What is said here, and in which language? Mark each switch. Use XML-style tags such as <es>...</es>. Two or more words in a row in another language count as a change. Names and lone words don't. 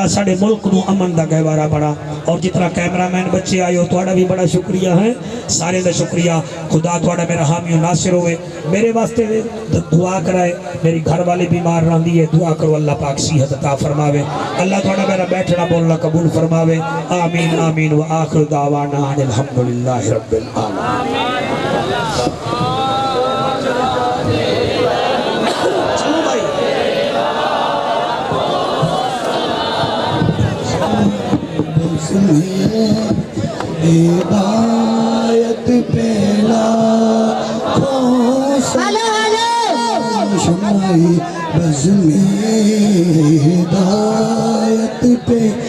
<pa>ساڈے ملک نوں امن دا گہوارہ بنا اور جتنا کیمرہ مین بچے آئے ہو تہاڈا بھی بڑا شکریہ ہے سارے دا شکریہ خدا تہاڈا میرا حامی اور ناصر ہووے میرے واسطے دعا کرائے میری گھر والی بیمار رہندی ہے دعا کرو اللہ پاک صحت عطا فرماوے اللہ تہاڈا میرا بیٹھنا بولنا قبول فرماوے آمین آمین</pa> <ar>وآخر دعوانا الحمد لله رب العالمين हिदायत पेला शमाई बज़ में हिदायत पे</ar>